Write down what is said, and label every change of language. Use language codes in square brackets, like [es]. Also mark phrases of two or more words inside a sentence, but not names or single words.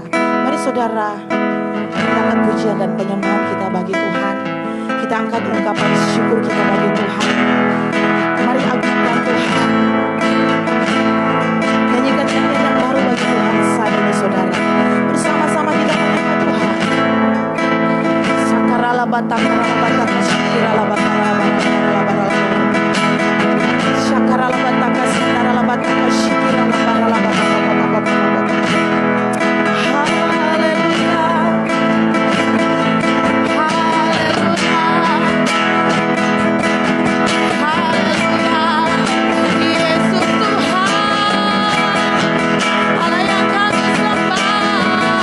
[id] Mari saudara, kita angkat pujian dan penyembahan kita bagi Tuhan. Kita angkat ungkapan syukur kita bagi Tuhan. Mari agungkan Tuhan. Nyanyikan nyanyian yang baru bagi Tuhan saat ini saudara. Bersama-sama kita menyembah Tuhan. Sakarala batakara bataka syakirala batara batara batara. Sakarala bataka sakarala bataka syakirala batara batara. Haleluya. Haleluya. Haleluya. Yesus Tuhan. Allah yang kami sembah.